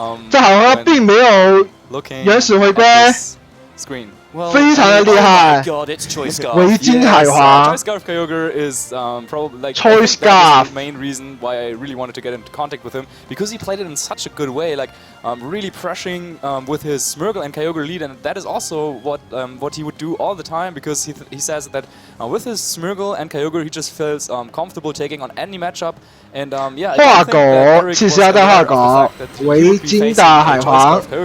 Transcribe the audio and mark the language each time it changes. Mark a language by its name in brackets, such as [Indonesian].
[Chinese] 这海皇牙并没有原始回归。 [English] Screen. [Chinese] 非常的厉害，围巾海皇。 [English] Choice Scarf Kyogre is probably like Choice Scarf. The main reason why I really wanted to get into contact with him, because he played it in such a good way, like really pressuring with his Smeargle and Kyogre lead, and that is also what he would do all the time, because he says that with his Smeargle and Kyogre he just feels comfortable taking on any matchup, and yeah. [Chinese] 画狗，其实要带画狗，围巾的海皇。